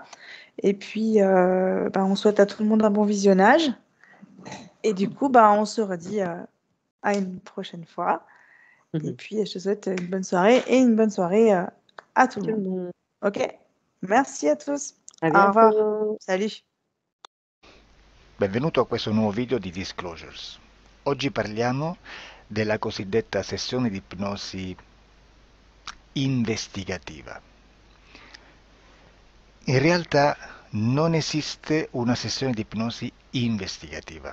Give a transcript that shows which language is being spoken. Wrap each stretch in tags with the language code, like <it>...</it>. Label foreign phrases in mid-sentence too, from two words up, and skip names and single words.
<fr>Et puis, bah, on souhaite à tout le monde un bon visionnage. Et du coup, bah, on se redit à une prochaine fois. Et Mhm. puis, je te souhaite une bonne soirée et une bonne soirée à tout le Tout le monde. monde. Ok? Merci à tous. À Au revoir. bientôt. Salut.</fr> <it>Benvenuto a questo nuovo video di Disclosures. Oggi parliamo della cosiddetta sessione di ipnosi investigativa. In realtà non esiste una sessione di ipnosi investigativa.</it>